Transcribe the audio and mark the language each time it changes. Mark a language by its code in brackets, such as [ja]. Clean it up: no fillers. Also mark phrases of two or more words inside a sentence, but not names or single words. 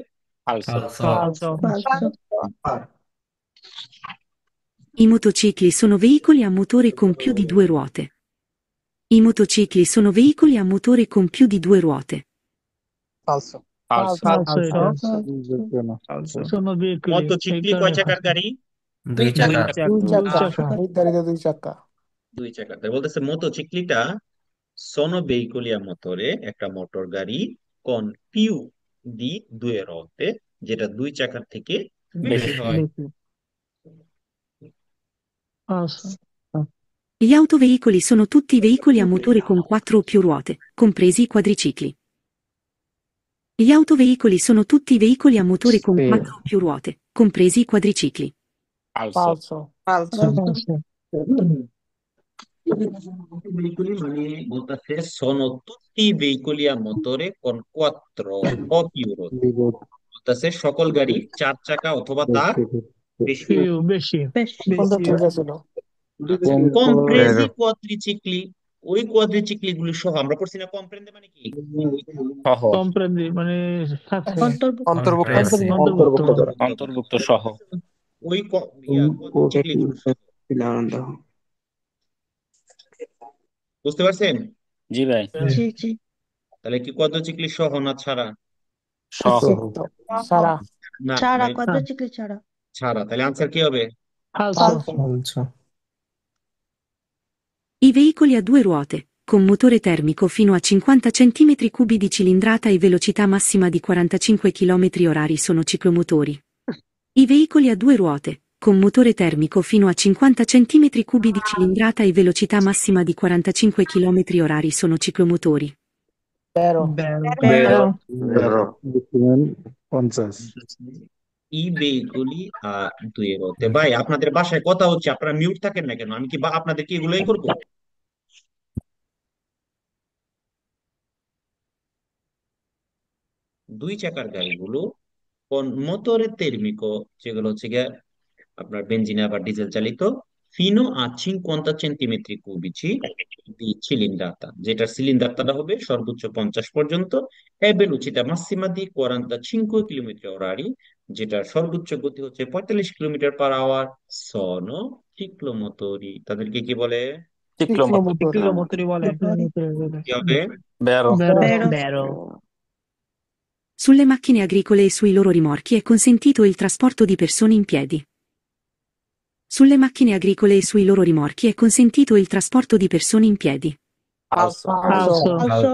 [bn] ফালসো। [it] I motocicli sono veicoli a motore con più di 2 ruote. I motocicli sono veicoli a motore con più di 2 ruote. Falso. Falso. Sono veicoli. [bn] মোটরসাইকেল কয় চাকার গাড়ি? দুই চাকা। নির্ধারিত 2 চাকা। দুই চাকার। তাই বলতেছে মোটরসাইকেলটা [it] sono veicoli a motore, [bn] একটা মোটর গাড়ি, [it] con più di 2 ruote, [bn] যেটা দুই চাকার থেকে বেশি হয়। [it] Falso. Gli autoveicoli sono tutti veicoli a motore con 4 o più ruote, compresi i quadricicli. Gli autoveicoli sono tutti veicoli a motore con 4 o più ruote, compresi i quadricicli. [bn] ফালসো। [it] Veicoli [bn] মানে বলতেছে [it] sono tutti veicoli a motore con 4 o più ruote, [bn] বলতেছে সকল গাড়ি 4 চাকা অথবা তার বেশি। বেশি। কোনটা ঠিক আছিল? [it] compresi quadricicli, [bn] ওই কোয়াড্রিচিকলি গুলি সহ। আমরা পড়ছি না কম্প্রেন্ডে মানে কি? সহ। Comprendi মানে অন্তর্ভুক্ত সহ। ওই কোয়াড্রিচিকলি গুলো সহ। বুঝতে পারছেন? জি ভাই। জি। তাহলে কি কোয়াড্রিচিকলি সহ না ছাড়া? সহ। সারা। না, ছাড়া, quadricicli ছাড়া। ছাড়া। তাহলে আনসার কি হবে? [it] Falso. I veicoli a 2 ruote, con motore termico fino a 50 cm3 di cilindrata e velocità massima di 45 km/h sono ciclomotori. I veicoli a 2 ruote, con motore termico fino a 50 cm3 di cilindrata e velocità massima di 45 km/h sono ciclomotori. Vero. i veicoli a 2 ruote. [bn] ভাই আপনাদের বাসায় কথা হচ্ছে, আপনারা মিউট থাকেন না কেন? আমি কি আপনাদের কি এগুলোই করবো? দুই চাকার গাড়িগুলো কোন মোটরে তেরমিকো, যেগুলো হচ্ছে গিয়ে আপনার বেনজিন বা ডিজেল চালিত, [it] fino a 50 centimetri cubici di cilindrata, [bn] যেটার সিলিন্ডারটা হবে সর্বোচ্চ 50 পর্যন্ত, [it] e velocità massima di 45 km/h, [bn] যেটার সর্বোচ্চ গতি হচ্ছে 45 km/h, [it] sono ciclomotori। [bn] তাদেরকে কি বলে? Ciclomotori বলে। কি হবে? [it] Vero. Sulle macchine agricole e sui loro rimorchi è consentito il trasporto di persone in piedi. Sulle macchine agricole e sui loro rimorchi è consentito il trasporto di persone in piedi. falso Falso. falso,